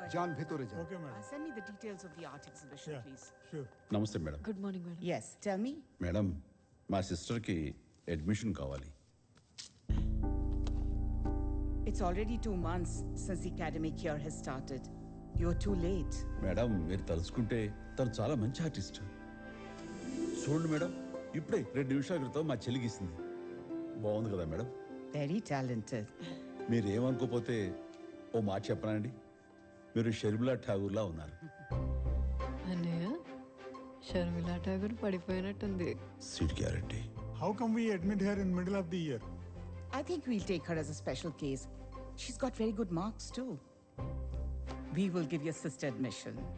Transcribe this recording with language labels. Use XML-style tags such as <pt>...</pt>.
<bn>যান ভেতরে যান।</bn> <en>Okay madam. Send me the details of the art exhibition, please. Sure.</en> <te>నమస్తే madam.</te> <en>Good morning madam. Yes, tell me.</en> <te>Madam, మా సిస్టర్కి admission కావాలి.</te> <en>It's already 2 months since the academic year has started. You're too late.</en> <te>Madam, మీరు తలుచుకుంటే తను చాలా మంచి artist. చూడండి madam, ఇప్పుడే 2 నిమిషాల క్రితం మా చెల్లికి ఇస్తుంది. బాగుంది కదా మేడం?</te> <en>Very talented.</en> <te>మీరు ఏమనుకోపోతే ఓ మాట చెప్పనండి, మీరు షర్మిలా ఠాగూర్లా ఉన్నారు. అన్నయ్య, Sharmila Tagore పడిపోయినట్టుంది.</te> <en>Seat guarantee. How come we admit her in middle of the year? I think we'll take her as a special case. She's got very good marks too. We will give your sister admission.</en>